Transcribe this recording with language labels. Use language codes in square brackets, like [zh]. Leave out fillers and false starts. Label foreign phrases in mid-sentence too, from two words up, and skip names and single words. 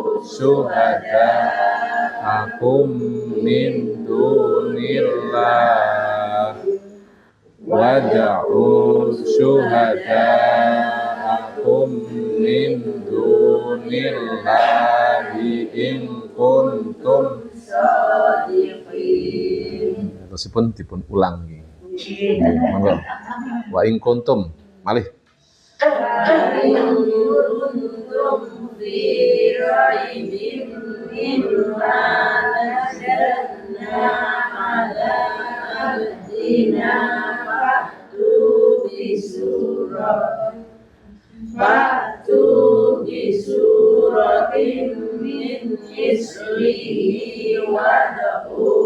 [ar] شهداءكم من دون الله وادعوا شهداءكم من دون الله إن كنتم صادقين. [jv] Terusipun dipun ulang nggih. Monggo. [ar] وإن كنتم malih. وإن كنتم في ريب مما نزلنا على عبدنا فأتوا بسورة من مثله وادعوا